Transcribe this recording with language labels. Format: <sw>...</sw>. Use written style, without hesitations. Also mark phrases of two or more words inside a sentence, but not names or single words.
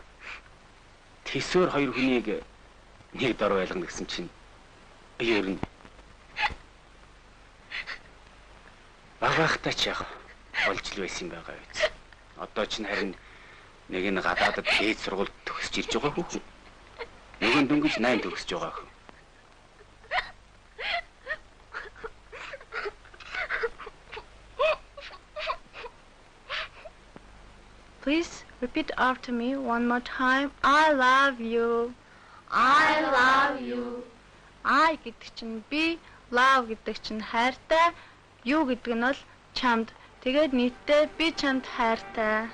<mn>Тэсвэр хоёр хүнийг нэг дор байлгана гэсэн чинь ер нь багахтаа ч яг болж л байсан юм байгаа биз. Одоо ч харин нэг нь гадаадд дээд сургуульд төгсөж ирж байгаа хөө. Нөгөө нь дөнгөж 8 төгсөж байгаа хөө.</mn> <en>Please repeat after me one more time. I love you. I love you.</en> <mn>I гэдэг чинь би, love гэдэг чинь хайртай, you гэдэг нь бол чамд. Тэгээд нийтдээ би чамд хайртай.</mn>